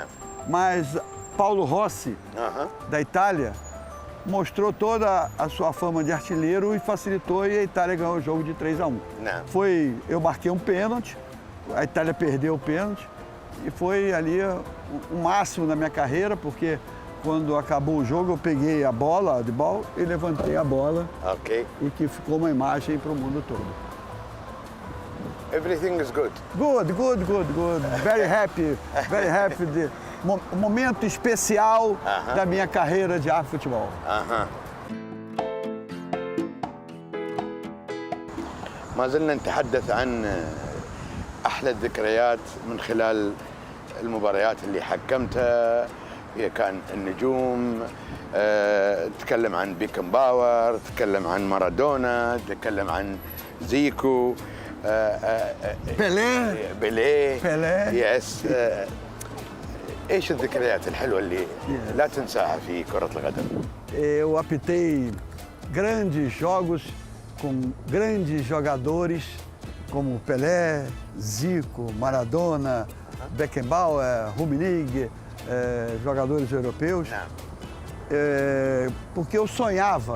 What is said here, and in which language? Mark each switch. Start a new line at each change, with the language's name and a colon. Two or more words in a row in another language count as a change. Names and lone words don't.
Portuguese: Mas Paulo Rossi, da Itália, mostrou toda a sua fama de artilheiro e facilitou, e a Itália ganhou o jogo de 3-1. Não. Eu marquei um pênalti, a Itália perdeu o pênalti, e foi ali o máximo da minha carreira, porque quando acabou o jogo eu peguei a bola de bola e levantei a bola, Ok. e que ficou uma imagem para o mundo todo.
English: Everything is good. Good. Very happy.
Portuguese: Um momento especial da minha carreira de futebol.
Arabic: ما زلنا نتحدث عن أحلى الذكريات من خلال المباريات اللي حكمتها. هي كان النجوم، تكلم عن بيكن باور، تكلم عن مارادونا، تكلم عن زيكو، بيليه. يس. ايش الذكريات الحلوه اللي لا تنساها في كرة القدم؟
Portuguese: Eu apitei grandes jogos com grandes jogadores como Pelé, Zico, Maradona, Beckenbauer, Rummenigge, jogadores europeus. Porque eu sonhava.